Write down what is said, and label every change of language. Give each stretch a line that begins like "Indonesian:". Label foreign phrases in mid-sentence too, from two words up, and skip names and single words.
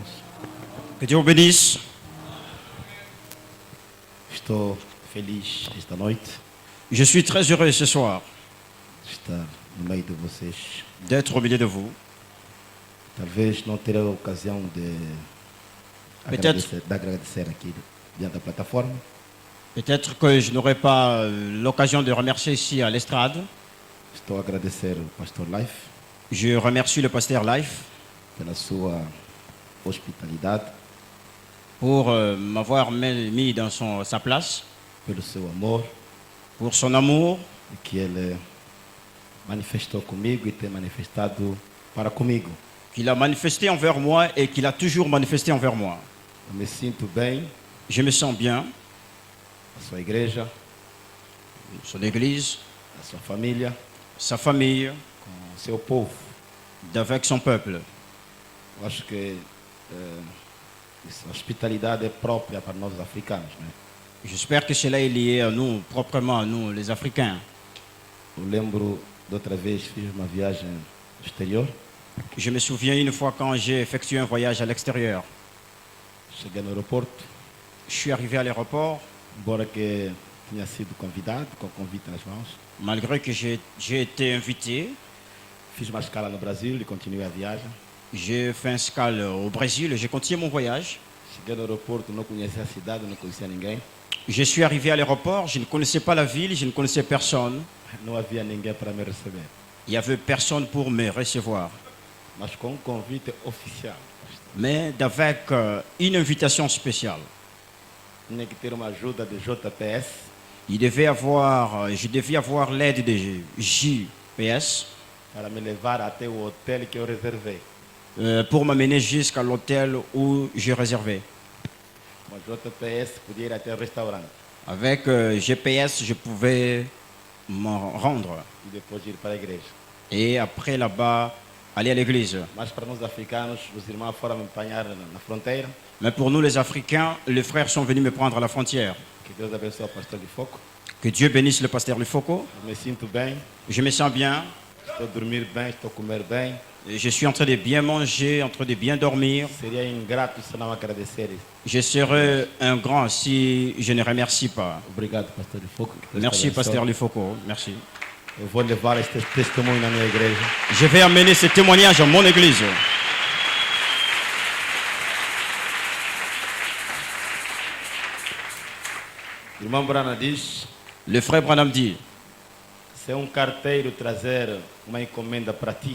French: Que Dieu vous bénisse.
Portuguese: Estou feliz esta noite.
French: Je suis très heureux ce soir
Portuguese: estar no meio de vocês.
French: D'être au milieu de vous.
Portuguese: Talvez não terei a ocasião de agradecer aqui diante da plataforma.
French: Peut-être que je n'aurai pas l'occasion de remercier ici à l'estrade.
Portuguese: Estou a agradecer o pastor Life.
French: Je remercie le pasteur Life
Portuguese: pela sua hospitalidade,
French: pour m'avoir mis dans sa place,
Portuguese: pelo seu amor,
French: pour son amour,
Portuguese: que ele manifestou comigo e tem manifestado para comigo.
French: Qu'il a manifesté envers moi et qu'il a toujours manifesté envers moi.
Portuguese: Eu me sinto bem.
French: Je me sens bien.
Portuguese: A sua igreja,
French: son église,
Portuguese: a sua família,
French: sa famille,
Portuguese: com seu povo,
French: avec son peuple.
Portuguese: Eu acho que essa hospitalidade é própria para nós africanos, né?
French: J'espère que cela est lié à nous, proprement à nous, les Africains.
Portuguese: Eu lembro de outra vez fiz uma viagem ao exterior.
French: Je me souviens une fois quand j'ai effectué un voyage à l'extérieur.
Portuguese: Cheguei no aeroporto.
French: Je suis arrivé à l'aéroport.
Portuguese: Embora que tinha sido convidado, com o convite nas mãos.
French: Malgré que j'ai été invité.
Portuguese: Fiz uma escala no Brasil e continuei a viagem.
French: J'ai fait un escale au Brésil et j'ai continué mon voyage.
Portuguese: Cheguei no aeroporto, não conhecia a cidade, não conhecia ninguém.
French: Je suis arrivé à l'aéroport, je ne connaissais pas la ville, je ne connaissais personne.
Portuguese: Não havia ninguém para me receber.
French: Il n'y avait personne pour me recevoir.
Portuguese: Mas com convite official.
French: Mais avec une invitation spéciale.
Portuguese: Tinha que ter uma ajuda de JPS.
French: Je devais avoir l'aide de JPS.
Portuguese: Para me levar até o hotel que eu reservei.
French: Pour m'amener jusqu'à l'hôtel où j'ai réservé.
Portuguese: JPS podia ir até o restaurante.
French: Avec GPS, je pouvais m'en rendre.
Portuguese: E depois ir para a igreja.
French: Et après là-bas, aller à l'église.
Portuguese: Mas para nós africanos, os irmãos foram me apanhar na fronteira.
French: Mais pour nous les Africains, les frères sont venus me prendre à la frontière.
Portuguese: Que Deus abençoe o pastor Lifoco.
French: Que Dieu bénisse le pasteur Lifoco.
Portuguese: Je me sinto bem.
French: Je me sens bien.
Portuguese: Estou a dormir bem, estou a comer bem.
French: Je suis en train de bien manger, en train de bien dormir.
Portuguese: Seria ingrato se não agradecer.
French: Je serais ingrat si je ne remercie pas.
Portuguese: Obrigado, pastor Lifoco.
French: Merci, pasteur Lifoco. Merci.
Portuguese: Eu vou levar este testemunho na minha igreja.
French: Je vais amener ce témoignage à mon église.
Portuguese: Irmão Brana diz,
French: Le frère Branham dit,
Portuguese: se carteiro trazer uma encomenda para ti,